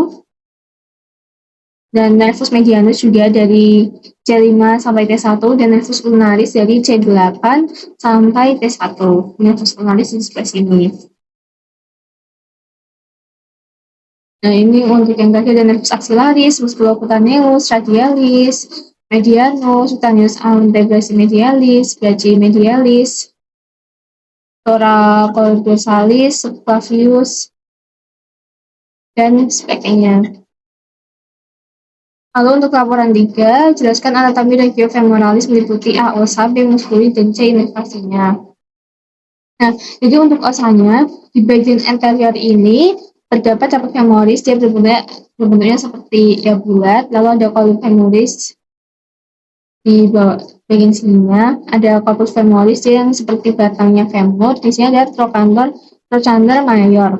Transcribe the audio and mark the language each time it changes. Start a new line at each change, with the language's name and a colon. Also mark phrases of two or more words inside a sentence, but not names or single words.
Indonesian: Dan
Latin: nervus medianus
Indonesian: juga dari C5 sampai T1 dan
Latin: nervus ulnaris
Indonesian: dari C8 sampai T1.
Latin: Nervus ulnaris
Indonesian: di sebelah sini. Nah, ini untuk yang tadi ada
Latin: nervus axillaris, musculocutaneus, radialis, medianus, cutaneus antebrachymedialis, brachymedialis, thoracoldorsalis, subclavius,
Indonesian: dan sebagainya. Lalu untuk laporan 3, jelaskan anatomi regiofemoralis meliputi A, osa, B, musculi, dan C, inervasinya. Nah, jadi untuk osanya, di bagian anterior ini terdapat
Latin: caput femoris,
Indonesian: dia berbentuknya seperti ya bulat, lalu ada
Latin: column femoris
Indonesian: di bawah bagian sininya, ada
Latin: corpus femoris
Indonesian: yang seperti batangnya femur, di sini ada
Latin: trochanter mayor.